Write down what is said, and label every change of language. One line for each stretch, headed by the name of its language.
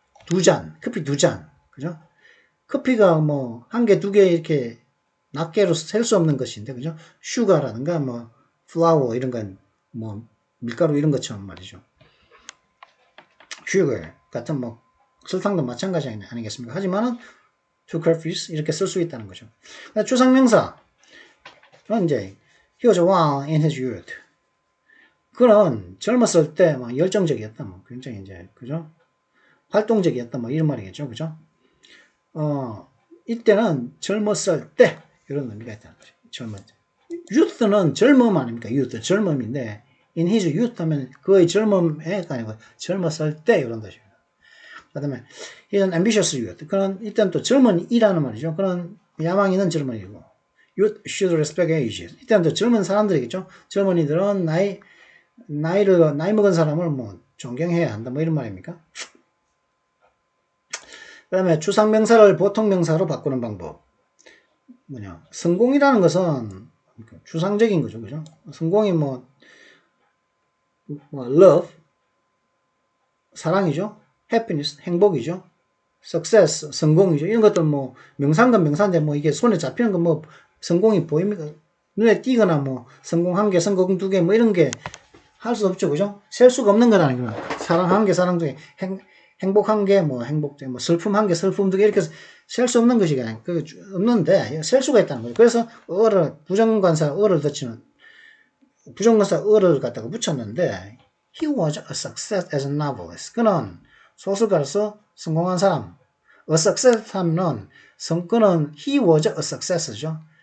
Korean: 2잔, 커피 2잔, 그죠? 커피가 뭐 한 개, 두 개 이렇게 낱개로 셀 수 없는 것인데, 그죠? 슈가라든가 뭐 플라워 이런 건 뭐 밀가루 이런 것처럼 말이죠. 슈거 같은 뭐 설탕도 마찬가지 아니겠습니까? 하지만은
English: two coffees
Korean: 이렇게 쓸 수 있다는 거죠. 추상명사 이제
English: he was young in his youth.
Korean: 그는 젊었을 때 막 열정적이었다, 뭐 굉장히 이제 그죠? 활동적이었다, 뭐 이런 말이겠죠, 그죠? 이때는 젊었을 때 이런 의미가 있다는 거죠. 젊을 때. youth는 젊음 아닙니까? youth 젊음인데
English: in his youth
Korean: 하면 그의 젊음에가 아니고 젊었을 때 이런 뜻입니다. 그다음에
English: he's an ambitious youth.
Korean: 그는 이때는 또 젊은이라는 말이죠. 그는 야망 있는 젊은이고
English: youth should respect age.
Korean: 이때는 또 젊은 사람들이겠죠. 젊은이들은 나이 먹은 사람을 뭐 존경해야 한다. 뭐 이런 말입니까? 그 다음에 추상명사를 보통명사로 바꾸는 방법. 성공이라는 것은 추상적인 거죠. 그죠? 성공이 뭐 love, 사랑이죠. happiness, 행복이죠. success, 성공이죠. 이런 것들 뭐 명사인건 명사인데 뭐 이게 손에 잡히는 거 뭐 성공이 보입니까? 눈에 띄거나 뭐 성공 1개, 성공 2개 뭐 이런 게 할 수 없죠. 그죠? 셀 수가 없는 건 아니구나. 사랑 1개, 사랑 2개, 행복 1개, 뭐 행복, 뭐 슬픔 1개, 슬픔 2개 이렇게 셀 수 없는 것이 없는데 셀 수가 있다는 거예요. 그래서 부정관사 어를 덧치는 부정관사 어를 갖다가 붙였는데
English: he was a success as a novelist.
Korean: 그는 소설가로서 성공한 사람.
English: a success
Korean: 하면은 그는
English: he was a success죠.